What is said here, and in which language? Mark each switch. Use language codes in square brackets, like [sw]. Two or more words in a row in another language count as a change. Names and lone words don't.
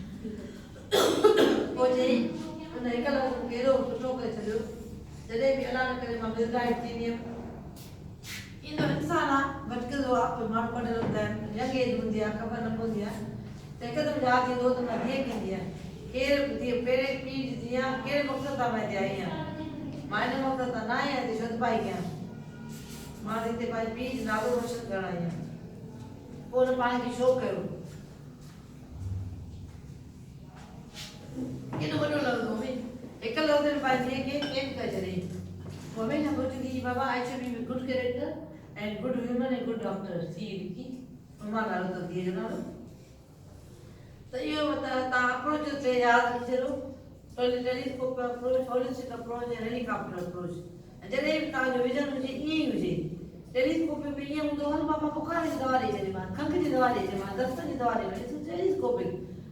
[sd] पोइ चई उन हिकु लफ़्ज़ कहिड़ो सुठो करे छॾियो, जॾहिं बि अलाह न करे मां मिसगाइड थींदी हुयमि, ईंदो इंसान आहे भटकंदो आहे, कोई माण्हू पढ़ियल हूंदा आहिनि, [en] young age [sd] हूंदी आहे, ख़बर न पवंदी आहे, त हिकदमि यादि ईंदो त मां धीअ खे ईंदी आहियां, केरु धीअ पहिरें पीउ जी धीअ आहे, कहिड़े मक़सद सां मां हिते आई आहियां, मां हिन मक़सद सां न आई आहियां हिते शोधपाई कयां, मां हिते पंहिंजे पीउ जो नालो रोशन करणु आई आहियां। पोइ हुन पाण खे शो कयो, केॾो वॾो लफ़्ज़ हो बि, हिकु लफ़्ज़ में पंहिंजी धीअ खे चेंज करे छॾे। पोइ हमेशह सोचंदी बाबा [en] I should be good character and good women and good doctor, [sd] सी लिखी, मां नालो त धीअ जो नालो। त इहो तव्हां अप्रोच ते यादि रखी छॾो, [en] telescope approach, holistic approach [sd] ऐं [en] helicopter approach. [sd] जॾहिं बि तव्हांजो विजन हुजे ईअं ई हुजे, टेलीस्कोप में ईअं हूंदो हल बाबा बुखार जी दवा ॾेई छॾीमांसि, खंघि जी दवा ॾेई छॾीमांसि, दस्त जी दवा ॾेई छॾीमांसि, टेलीस्कोपिक।